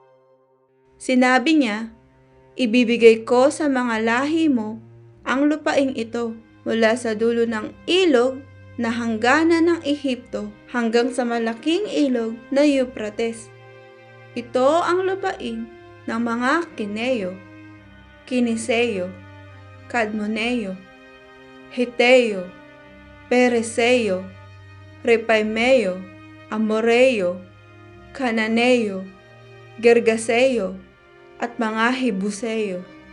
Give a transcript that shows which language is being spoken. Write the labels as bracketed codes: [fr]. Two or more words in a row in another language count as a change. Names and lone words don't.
[tl] Sinabi niya, "Ibibigay ko sa mga lahi mo ang lupaing ito mula sa dulo ng ilog na hangganan ng Ehipto hanggang sa malaking ilog na Euphrates. Ito ang lupain ng mga Kineo, Kiniseo, Kadmoneo, Hiteo, Pereseo, Repaimeo, Amoreo, Kananeo, Gergaseo, at mga Hebuseo."